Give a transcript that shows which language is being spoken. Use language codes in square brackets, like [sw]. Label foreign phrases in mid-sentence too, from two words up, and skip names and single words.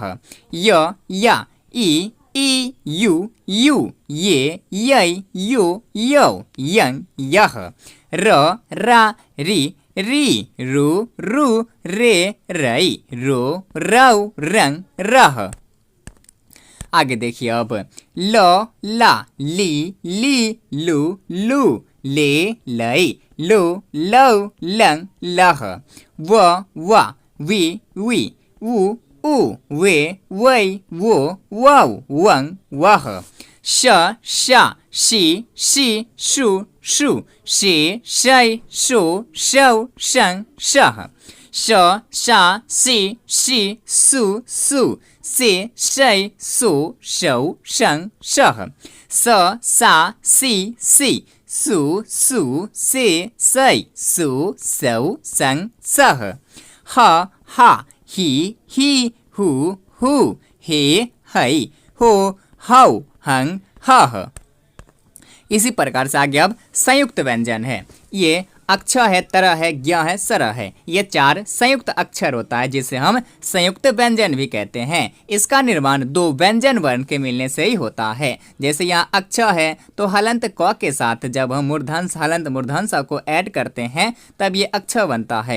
[hi] या, ई, यू, ये, यै, यो, यौ, यंग, यह। रा, री, रू, रे, रई, रो, रौ, रंग, रह। आगे देखिए अब ला, ली, लू, ले, लई, लो, लौ, लंग, लह। वा, वी, ऊ, वे, वै, वो, वौ, वंग, वह। शा, शी, शू, शे, शै, शो, शौ, शंग, शह। श शा सी शी सु सु से शै सो शौ शं शः स सा सी सी सु सु से सै सु सौ सं सः ह हा ही ही हु हु हे है हो हौ हं हः। इसी प्रकार से आगे अब संयुक्त व्यंजन है। ये अक्ष है, तरह है, ज्ञ है, सरह है। ये 4 संयुक्त अक्षर होता है जिसे हम संयुक्त व्यंजन भी कहते हैं। इसका निर्माण 2 व्यंजन वर्ण के मिलने से ही होता है। जैसे यहाँ अक्ष है तो हलंत क के साथ जब हम मूर्धन्य हलंत मूर्धन्य को ऐड करते हैं तब ये अक्ष बनता है।